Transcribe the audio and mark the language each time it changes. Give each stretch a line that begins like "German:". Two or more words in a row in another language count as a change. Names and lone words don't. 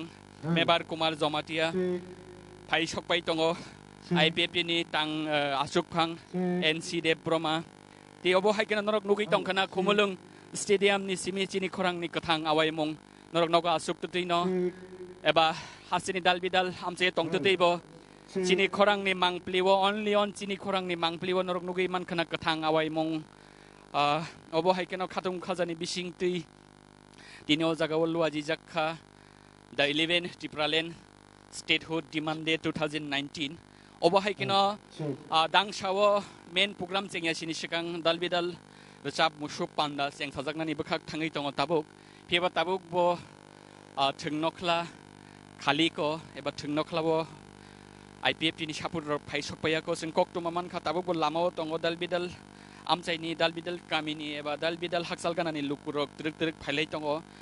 Kok Borok: mebar kumar jomatia phai sok pai tongo IPF ni tang asukphang NC Dev Brahma ti obo hai keno norok nugui tongkhana khumulung stadium ni simi chini khorang ni kathang awai mung norok noga asuk tei no eba hasini dalbidal amche tong tei bo chini khorang ni mangpliwo
English: only on
Kok Borok: chini khorang ni mangpliwo norok nugui man khana kathang awai mung obo hai keno khatung khajani bising tei tinio jaga luaji jakha the 11 Tipraland
English: statehood demand day 2019
Kok Borok: obo hai keno dangsawo
English: main program
Kok Borok: chengya sini sikang dalbidal Recap musuk panda yang sajaknani bekhak thangai tongo tabuk pheba tabuk bo thungnokla khali ko eba thungnokla bo IPF ni sapur phai sokpaya ko jeng koktoma man kha tabuk bo lamao tongo dalbidal amchaini dalbidal kamini eba dalbidal haksalganani lukurok truk phailai tongo